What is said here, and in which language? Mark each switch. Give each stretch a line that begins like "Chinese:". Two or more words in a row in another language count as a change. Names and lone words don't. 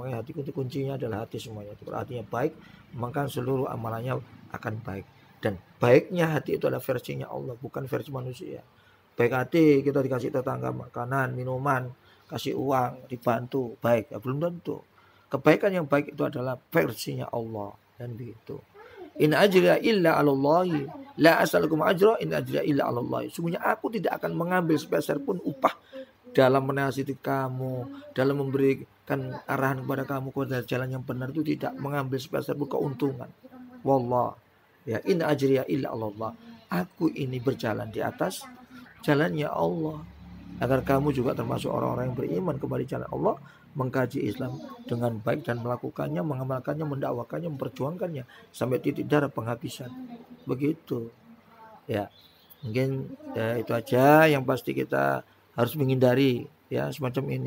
Indonesian: Makanya hati itu kuncinya adalah hati semuanya. Kalau hatinya baik, maka seluruh amalannya akan baik. Dan baiknya hati itu adalah versinya Allah, bukan versi manusia. Baik hati kita dikasih tetangga makanan, minuman, kasih uang, dibantu, baik. Ya, belum tentu. Kebaikan yang baik itu adalah versinya Allah dan begitu.
Arabic: إن أجري إلا على الله، لا أسألكم أجرا، إن أجري إلا على الله.
Indonesian: Sungguhnya aku tidak akan mengambil sepeser pun upah dalam menasihati kamu, dalam memberikan arahan kepada kamu kepada jalan yang benar, itu tidak mengambil sepeser pun keuntungan.
Arabic: والله يا, إن أجري إلا على الله.
Indonesian: Aku ini berjalan di atas jalannya Allah. agar kamu juga termasuk orang-orang yang beriman kepada jalan Allah, mengkaji Islam dengan baik dan melakukannya, mengamalkannya, mendakwakannya, memperjuangkannya sampai titik darah penghabisan. Begitu. Ya, mungkin ya itu aja yang pasti kita harus menghindari ya semacam ini.